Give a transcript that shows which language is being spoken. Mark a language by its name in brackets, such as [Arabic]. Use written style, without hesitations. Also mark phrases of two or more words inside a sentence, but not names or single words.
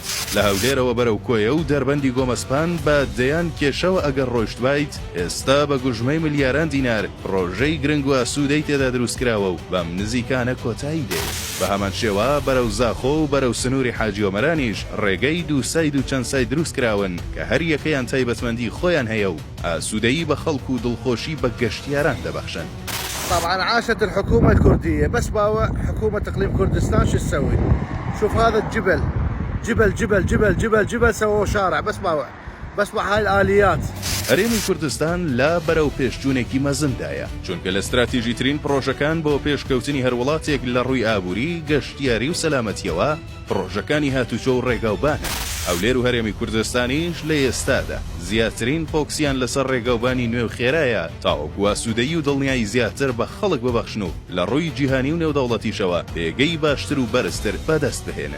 [Central Kurdish] لە هەولێرەوە بەرەو کۆیە و دەربەندی گۆمەسپان بە دەیان کێشەوە ئەگەر ڕۆیشت بیت، ئێستا بە گوژمەی ملیاران دینار ڕۆژەی گرنگ و ئاسوودەی تێدا دروستکراوە و بەم نزیکانە کۆتایی دێت. بە هەمان شێوە بەرەو زاخۆ و بەرەو سنووری حاجی ومەرانیش ڕێگەی دوو ساید و چەند سای دروستکراون کە هەر یەکەیان تایبەتمەندی خۆیان هەیە و ئاسوودەیی بە خەڵک و دڵخۆشی بە گەشتیاران دەبەخشن. [Arabic] طبعا عاشت الحكومة الكردية، بس باوع حكومة إقليم كردستان شو تسوي؟ شوف هذا الجبل جبل جبل جبل جبل جبل سووا شارع بس باوع هاي الآليات. [Central Kurdish] هەرێمی کوردستان لا بەرەو پێشچوونێکی مەزندایە چونکە لە استراتیژیترین پرۆژەکان بۆ پێشکەوتنی هەر وڵاتێک لە ڕووی ئابووری، گەشتیاری و سەلامەتیەوە پرۆژەکانی هاتوچۆ و ڕێگاوبانە. هەولێر و هەرێمی کوردستانیش لە ئێستادا زیاترین فۆکسیان لەسەر ڕێگاوبانی نوێ و خێرایە تاوەکو ئاسوودەیی و دڵنیایی زیاتر بە خەڵک ببەخشن و لە ڕووی جیهانی و نێودەوڵەتیشەوە پێگەی باشتر و بەرزتر بەدەست بهێنن.